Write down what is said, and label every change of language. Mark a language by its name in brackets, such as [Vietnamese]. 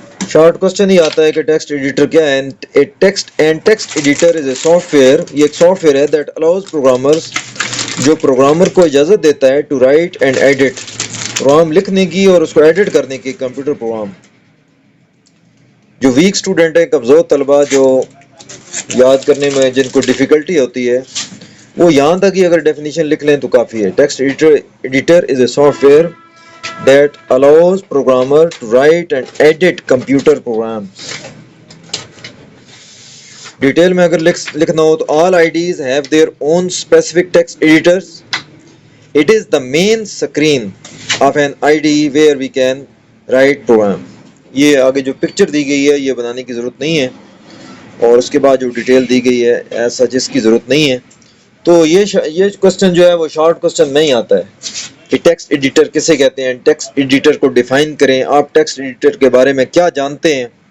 [Urdu] Short question ہی آتا ہے کہ ٹیکسٹ ایڈیٹر کیا ہے. [English] text editor is a software, [Urdu] یہ ایک سافٹ ویئر ہے [English] that allows programmers, [Urdu] جو پروگرامر کو اجازت دیتا ہے [English] to write and edit, [Urdu] programme لکھنے کی اور اس کو ایڈٹ کرنے کی کمپیوٹر پروگرام. جو ویک اسٹوڈنٹ ہیں، کمزور طلبہ جو یاد کرنے میں جن کو ڈیفیکلٹی ہوتی ہے، وہ یہاں تک ہی اگر ڈیفینیشن لکھ لیں تو کافی ہے. [English] Text editor is a software that allows programmer to write and edit computer programs. [Urdu] Detail میں اگر لکھنا ہو تو [English] all IDEs have their own specific text editors. It is the main screen of an IDE where we can write program. [Urdu] یہ آگے جو picture دی گئی ہے یہ بنانے کی ضرورت نہیں ہے اور اس کے بعد جو ڈیٹیل دی گئی ہے ایسا جس کی ضرورت نہیں ہے. تو یہ کوسچن جو ہے وہ شارٹ کوسچن نہیں آتا ہے کہ ٹیکسٹ ایڈیٹر کسے کہتے ہیں. ٹیکسٹ ایڈیٹر کو ڈیفائن کریں، آپ ٹیکسٹ ایڈیٹر کے بارے میں کیا جانتے ہیں.